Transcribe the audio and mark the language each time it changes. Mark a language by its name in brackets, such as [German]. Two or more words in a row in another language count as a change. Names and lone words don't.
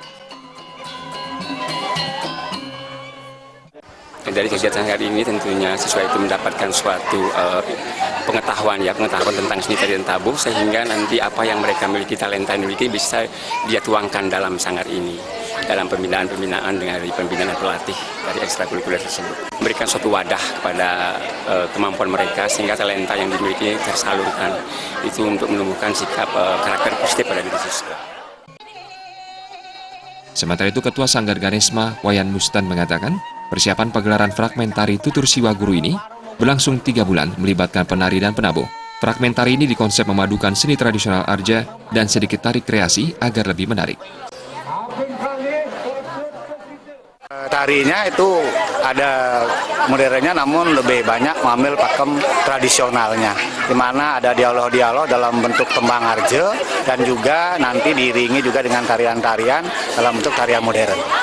[Indonesian] Dari kegiatan hari ini tentunya siswa itu mendapatkan suatu pengetahuan tentang seni tari dan tabuh, sehingga nanti apa yang mereka miliki, talenta yang miliki bisa dia tuangkan dalam sanggar ini, dalam pembinaan dari pembinaan pelatih dari ekstrakurikuler tersebut. Memberikan suatu wadah kepada kemampuan mereka sehingga talenta yang dimiliki tersalurkan, itu untuk menumbuhkan sikap karakter positif pada diri siswa. Sementara itu Ketua Sanggar Ganesma, Wayan Mustan mengatakan, persiapan pagelaran fragmentari Tutur Siwa Guru ini berlangsung 3 bulan melibatkan penari dan penabuh. Fragmentari ini dikonsep memadukan seni tradisional Arja dan sedikit tari kreasi agar lebih menarik. Tarinya itu ada modernnya namun lebih banyak mengambil pakem tradisionalnya, di mana ada dialog-dialog dalam bentuk tembang Arja dan juga nanti diiringi juga dengan tarian-tarian dalam bentuk tarian modern.